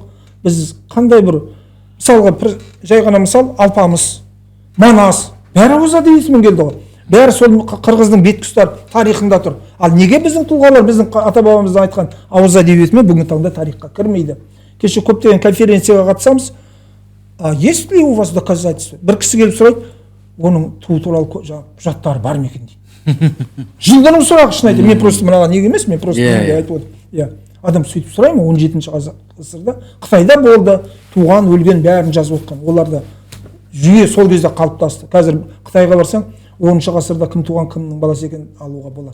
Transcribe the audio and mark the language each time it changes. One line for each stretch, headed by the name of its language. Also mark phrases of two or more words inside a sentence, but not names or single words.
Kazakh: Біз қандай бір мысалға жай ғана мысал Алпамыс, Манас, бәрі ауыз әдебиетімен келді ғой. Бәрі сол қырғыздың беткүстар тарихында тұр. Ал неге біздің тұлғалар біздің ата бабамыздың айтқан ауыз әдебиетімен бүгінгі таңда тарихқа кірмейді? Кеше көптеген конференцияға қатысамыз,
Russian: есть ли у вас доказательства?
Kazakh: Бір кісі келіп сұрайды, оның туы туралы құжаттары бар ма екен дейді. Жылдың сұрағы шын айтты. Мен просто мынаған неге емес, мен просто айтып отырмын. Адам сөйтіп сұрай ма? 17-ші ғасырда Қытайда болды, туған, өлген бәрін жазып отқан. Оларда жүйе сол кезде қалыптасты. Қазір Қытайға барсаң, 10-ші ғасырда кім туған, кімнің баласы екен алуға болады.